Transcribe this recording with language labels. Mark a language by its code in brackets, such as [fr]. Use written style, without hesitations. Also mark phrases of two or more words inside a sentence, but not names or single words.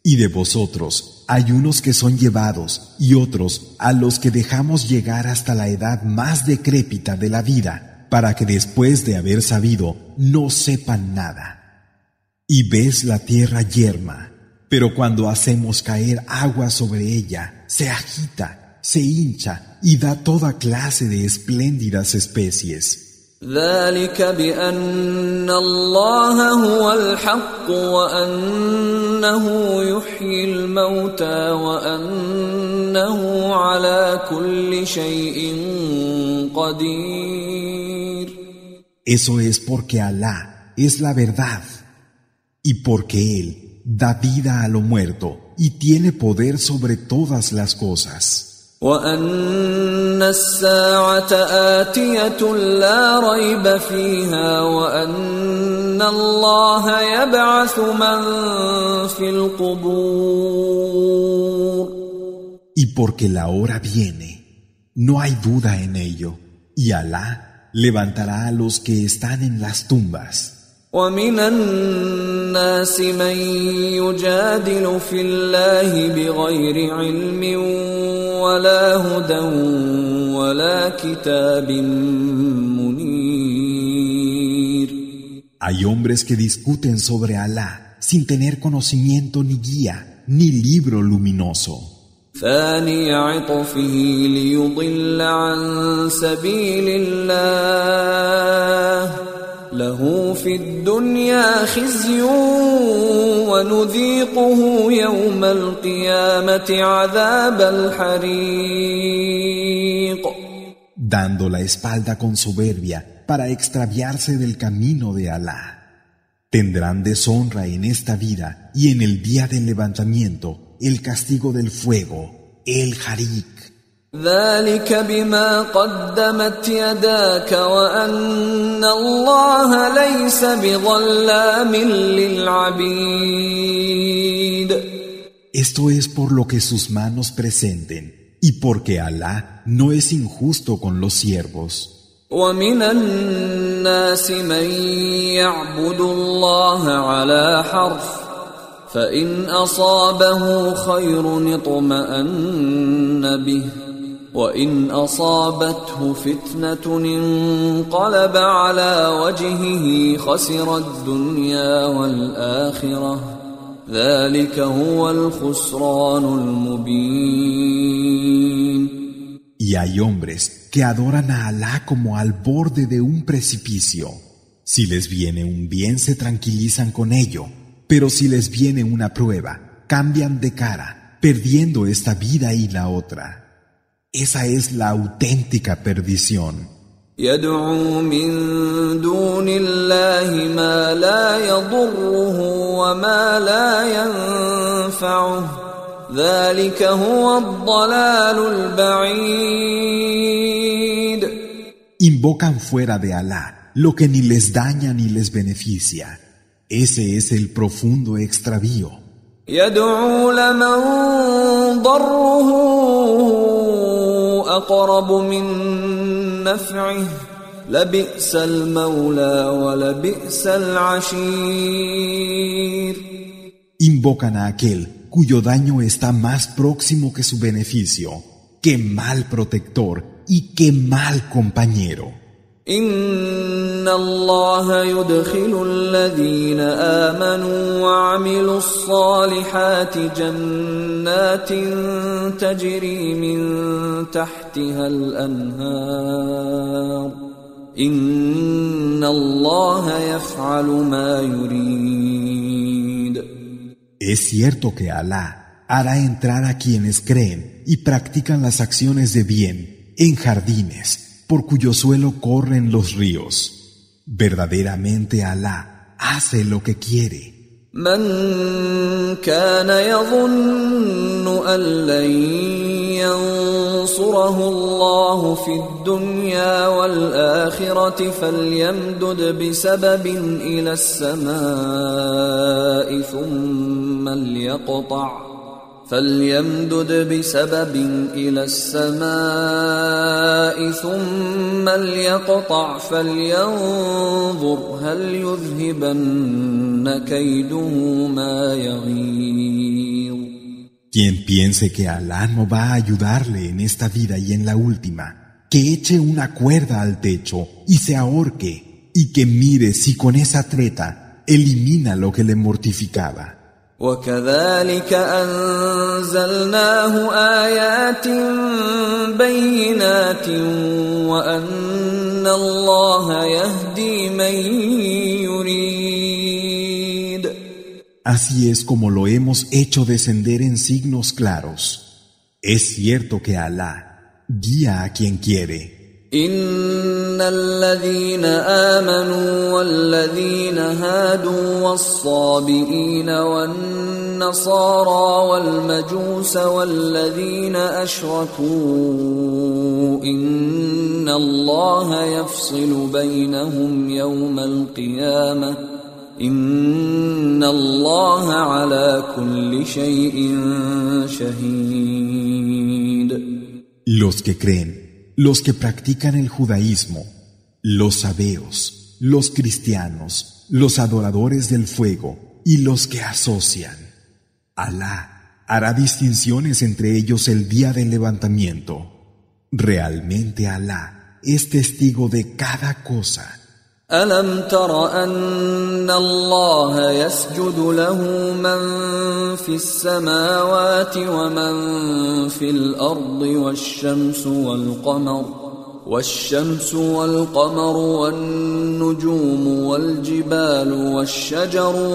[es] Y de vosotros hay unos que son llevados y otros a los que dejamos llegar hasta la edad más decrépita de la vida, para que después de haber sabido no sepan nada. Y ves la tierra yerma, Pero cuando hacemos caer agua sobre ella, se agita, se hincha y da toda clase de espléndidas especies. [ar] ذلك بأن الله هو الحق وأنه يحيي الموتى وأنه على كل شيء قدير. [es] Eso es porque Alá es la verdad y porque Él da vida a lo muerto y tiene poder sobre todas las cosas. [ar] وأن الساعة آتية لا ريب فيها وأن الله يبعث من في القبور. [es] Y porque la hora viene, no hay duda en ello, y Alá levantará a los que están en las tumbas. [ar] ومن الناس من يجادل في الله بغير علم ولا هدى ولا كتاب منير. [es] Hay hombres que discuten sobre Alá sin tener conocimiento ni guía ni libro luminoso. [ar] ثاني عطفه ليضل عن سبيل الله له في الدنيا خزي ونذيقه يوم القيامة عذاب الحريق. [es] Dando la espalda con soberbia para extraviarse del camino de Alá. Tendrán deshonra en esta vida y en el día del levantamiento el castigo del fuego, el harik. [ar] ذلك بما قدمت يداك وأن الله ليس بظلام للعبيد. [es] Esto es por lo que sus manos presenten y porque Alá no es injusto con los siervos. [ar] ومن الناس من يعبد الله على حرف فإن أصابه خير اطمأن به وإن أصابته فتنة انقلب على وجهه خسر الدنيا والآخرة ذلك هو الخسران المبين. [es] Y hay hombres que adoran a Alá como al borde de un precipicio. Si les viene un bien se tranquilizan con ello, pero si les viene una prueba, cambian de cara, perdiendo esta vida y la otra. Esa es la auténtica perdición. [ar] يدعو من دون الله ما لا يضره وما لا ينفعه ذلك هو الضلال البعيد. [es] Invocan fuera de Alá lo que ni les daña ni les beneficia. Ese es el profundo extravío. [ar] يدعو لمن ضره أقرب من نفعه لبئس المولى ولبئس العشير. [es] Invocan a aquel cuyo daño está más próximo que su beneficio. ¡Qué mal protector y qué mal compañero! [ar] إن الله يدخل الذين آمنوا وعملوا الصالحات جنات تجري من تحتها الأنهار إن الله يفعل ما يريد. [es] Es cierto que Alá hará entrar a quienes creen y practican las acciones de bien en jardines por cuyo suelo corren los ríos. Verdaderamente Alá hace lo que quiere. [ar] من كان يظن أن لن ينصره الله في الدنيا والآخرة فليمدد بسبب إلى السماء ثم ليقطع فلينظر هل يذهبن كيده ما يغيظ. [es] Quien piense que Alá no va a ayudarle en esta vida y en la última, que eche una cuerda al techo y se ahorque, y que mire si con esa treta elimina lo que le mortificaba. [ar] وكذلك أنزلناه آيات بينات وأن الله يهدي من يريد. [es] Así es como lo hemos hecho descender en signos claros. Es cierto que Alá guía a quien quiere. [ar] إن الذين آمنوا والذين هادوا والصابئين والنصارى والمجوس والذين أشركوا إن الله يفصل بينهم يوم القيامة إن الله على كل شيء شهيد. [es] Los que creen, los que practican el judaísmo, los sabeos, los cristianos, los adoradores del fuego y los que asocian. Alá hará distinciones entre ellos el día del levantamiento. Realmente Alá es testigo de cada cosa. [ar] ألم تر أن الله يسجد له من في السماوات ومن في الأرض والشمس والقمر والنجوم والجبال والشجر